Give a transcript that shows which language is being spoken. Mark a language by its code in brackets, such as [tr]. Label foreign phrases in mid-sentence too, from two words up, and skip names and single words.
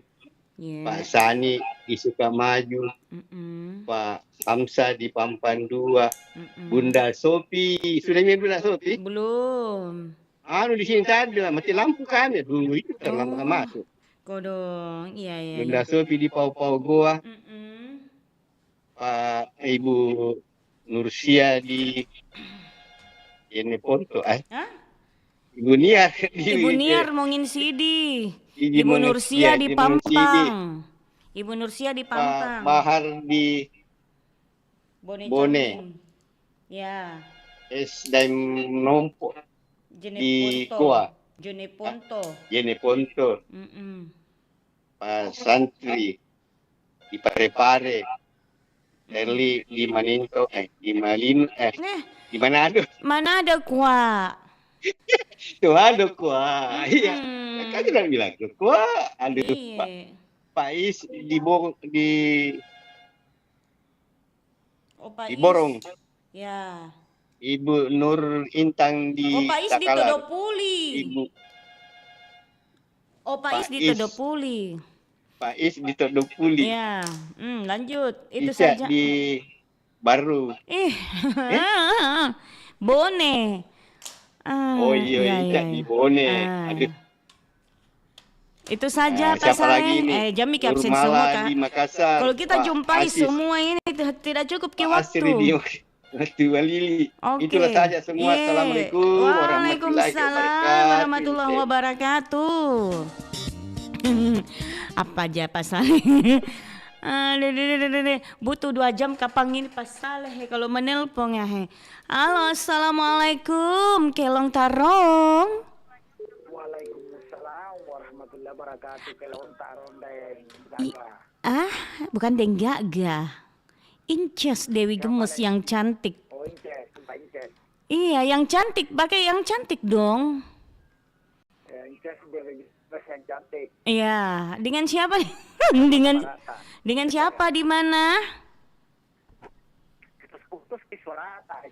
[id] Pak Sani di Sukamaju. Pak Hamsa di Pampan 2. Bunda Sopi, sudah mirip Sopi? Belum. Di sini tadi lah, mati lampu kami dulu itu terlambat masuk. Kodong, iya. Bunda Sopi di Pau-Pau Goa. Pak Ibu Nursia di Ponto. Ibu Niar Ibu Niar mongin sidi. Ibu Nursia di Pampang. Ibu Nursia di Pampang. Bahar di Bone. Ya. Dan Nompo di Goa. Jeneponto. Pak Santri di Parepare. Erli di Maninto, di Malino, di Manado. Manado kuah. Tuh ada kuah. Iya. Kan sudah bilang kuah. Ada Pak Is di Borong. Ya. Ibu Nur Intang di Pak Is di Todopuli. Pak Is di Todopuli. Pak Is di Todopuli. Ya, lanjut. Itu Isa saja. di Baru. Bone. Isa di Bone. Aduh. Itu saja Pak Saleh. Jamik absen semua Kak. Kalau kita jumpai semua ini tidak cukup ke waktu. Asri Walili. Itulah saja semua. Assalamualaikum [ar] Waalaikumsalam warahmatullahi wabarakatuh. [id] Apa aja Pak Saleh? Butuh 2 jam kapang ini Pak Saleh kalau menelpon ya. Halo, assalamualaikum, Kelong Tarong. [ar] Waalaikumsalam warahmatullahi wabarakatuh. [id] Kelong Tarong Bukan Denggaga. Inces Dewi Gemes yang cantik. Oh, Inces, Mbak Inces. Iya, yang cantik, pakai yang cantik dong. Inces Dewi Gemes yang cantik. Iya, dengan siapa? dengan siapa di mana? Putus di Surata.